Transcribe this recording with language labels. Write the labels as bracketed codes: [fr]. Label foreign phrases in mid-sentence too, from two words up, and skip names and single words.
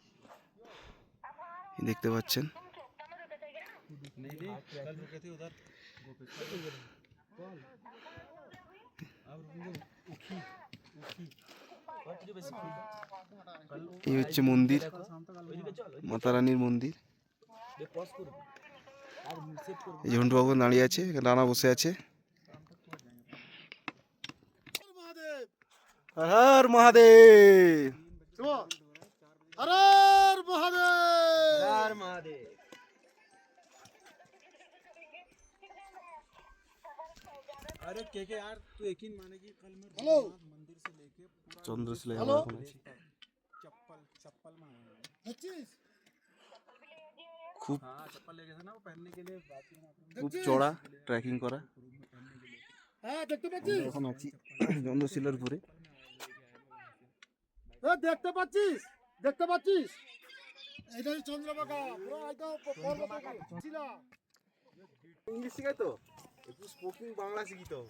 [bn] দেখতে পাচ্ছেন এই হচ্ছে মন্দির, মাতা রানীর মন্দির। এই যে ঝন্টু বাবু দাঁড়িয়ে আছে, রানা বসে আছে। হর হর মহাদেব, [hi] हर हर महादेव, हर महादेव। अरे के यार तू यकीन माने कि कल मैं हेलो मंदिर से लेके पूरा [bn] চন্দ্রশিলায় [hi] हेलो [bn] আমরা এখন আছি। [hi] चप्पल में आया। 25 [bn] খুব [hi] हाँ चप्पल लेके थे ना वो पहनने के लिए बाथरूम [bn] খুব চড়া ট্রেকিং করা। হ্যাঁ দেখতে পাচ্ছিস, এখন আছি চন্দ্রশিলার উপরে। দেখতে পাচ্ছিস, দেখতে পাচ্ছিস, এটা হচ্ছে চন্দ্রভাগা, পুরো একদম পর্বত ছিলা। ইংলিশ শিখাই তো, একটু স্পোকিং বাংলা শিখি তো।